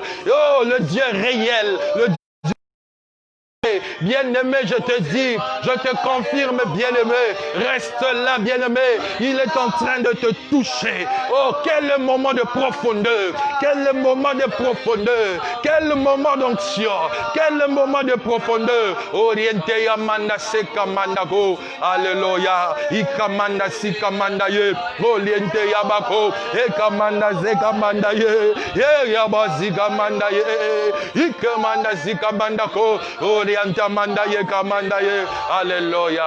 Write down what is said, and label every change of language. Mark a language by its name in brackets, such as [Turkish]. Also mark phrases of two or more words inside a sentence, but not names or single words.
[French] Oh, le Dieu réel, le Dieu bien-aimé, je te dis, je te confirme, bien-aimé, reste là, bien-aimé, il est en train de te toucher. Oh, quel moment de profondeur, quel moment de profondeur, quel moment d'onction, quel moment de profondeur. Oriente yamanda seka mandako, alléluia, ikamanda sika mandaye, oriente yabako, ekamanda zeka mandaye, yabazika mandaye, ikamanda zika mandako, oriente mandaye kamandaye, alléluia.